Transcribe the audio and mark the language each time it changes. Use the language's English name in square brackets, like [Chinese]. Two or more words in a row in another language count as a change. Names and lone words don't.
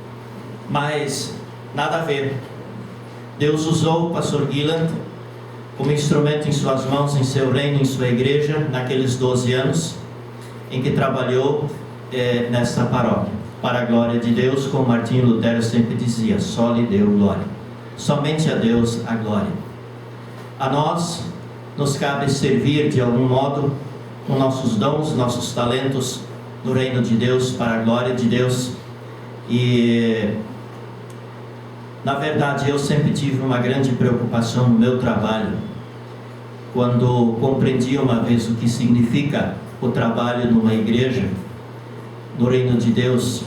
[Portuguese] Mas nada a ver. Deus usou o pastor Guiland como instrumento em suas mãos, em seu reino, em sua igreja, naqueles 12 anos em que trabalhou nesta paróquia, para a glória de Deus, como Martinho Lutero sempre dizia, [Latin] soli Deo gloria, [Portuguese] somente a Deus a glória. A nós nos cabe servir de algum modo com nossos dons, nossos talentos no reino de Deus, para a glória de Deus. E na verdade eu sempre tive uma grande preocupação no meu trabalho, quando compreendi uma vez o que significa o trabalho numa igreja, no reino de Deus.